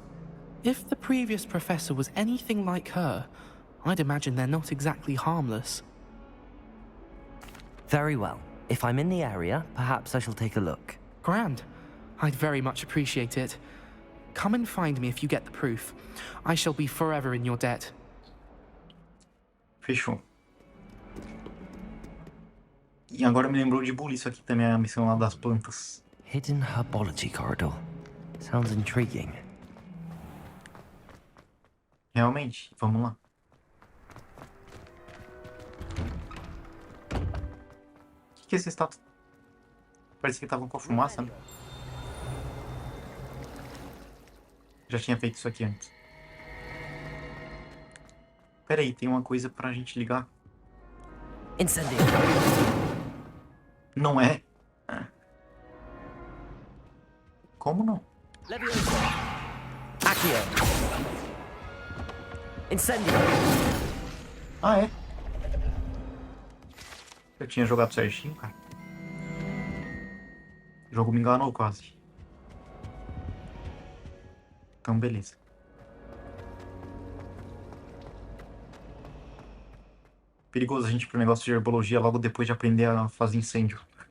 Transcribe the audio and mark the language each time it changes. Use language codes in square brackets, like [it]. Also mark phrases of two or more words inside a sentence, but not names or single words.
[en] If the previous professor was anything like her, I'd imagine they're not exactly harmless. Very well. If I'm in the area, perhaps I shall take a look. Grand. I'd very much appreciate it. Come and find me if you get the proof. I shall be forever in your debt. [pt] Fechou. E agora me lembrou de bullying isso aqui também, a missão lá das plantas. [en] Hidden herbology corridor. Sounds intriguing. [pt] Realmente, vamos lá. Que essa estátua? Parecia que estavam com a fumaça, né? Já tinha feito isso aqui antes. Pera aí, tem uma coisa pra gente ligar. Incendio. Não é? Como não? Levioso. Accio. Incendio. Ah, é? Eu tinha jogado certinho, cara. O jogo me enganou quase. Então, beleza. Perigoso a gente ir pro negócio de herbologia logo depois de aprender a fazer incêndio.